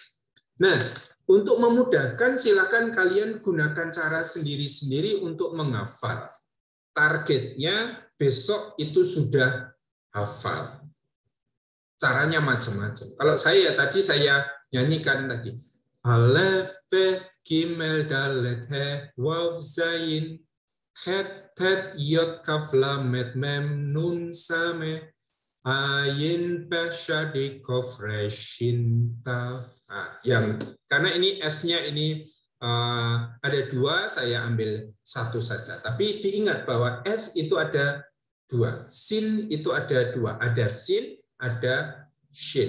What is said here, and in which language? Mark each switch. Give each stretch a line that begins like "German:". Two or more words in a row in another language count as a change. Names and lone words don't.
Indonesian: Nah, untuk memudahkan silakan kalian gunakan cara sendiri-sendiri untuk menghafal. Targetnya besok itu sudah hafal. Caranya macam-macam. Kalau tadi saya nyanyikan tadi. Alef, Beth, Gimel, Dalet, He, Waw, Zain, Het, Tet, Yod, Kaf, Lamet, Mem, Nun, Same, Ayin, Pe, Shadi, Kof, Re, Shin, Taf. Nah, karena ini S-nya ini ada 2, saya ambil 1 saja. Tapi diingat bahwa S itu ada 2. Sin itu ada 2. Ada sin, ada shin.